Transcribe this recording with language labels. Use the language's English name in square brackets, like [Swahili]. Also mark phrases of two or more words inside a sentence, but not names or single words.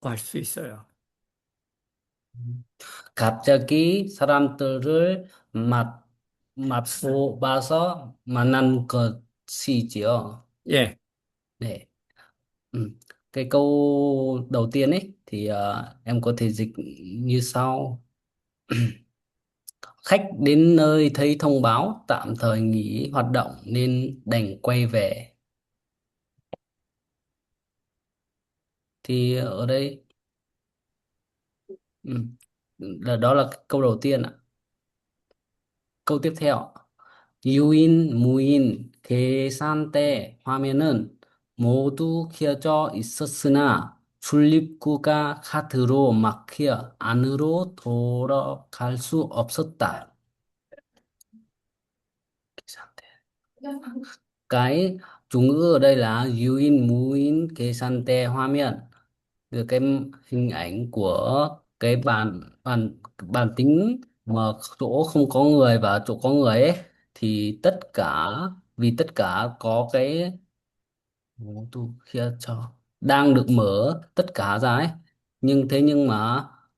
[Korean] 할 수 있어요. 갑자기 사람들을 맛보 봐서 만난 것이지요. 예. 네. [Vietnamese] Ừ. Cái câu đầu tiên ấy thì em có thể dịch như sau. Khách đến nơi thấy thông báo tạm thời nghỉ hoạt động nên đành quay về. Thì ở đây ừ, đó là câu đầu tiên ạ. câu tiếp theo, [Korean] 유인, 무인, 계산 때 화면은 모두 켜져 있었으나 출입구가 카드로 막혀 안으로 돌아갈 수 없었다. 계산 때. [Vietnamese] Cái chủ ngữ ở đây là [Korean] 유인, 무인, 계산 때 화면. [Vietnamese] Từ cái hình ảnh của cái bàn bàn bàn tính mà chỗ không có người và chỗ có người ấy, thì tất cả, vì tất cả có cái ô tô kia cho đang được mở tất cả ra ấy, nhưng mà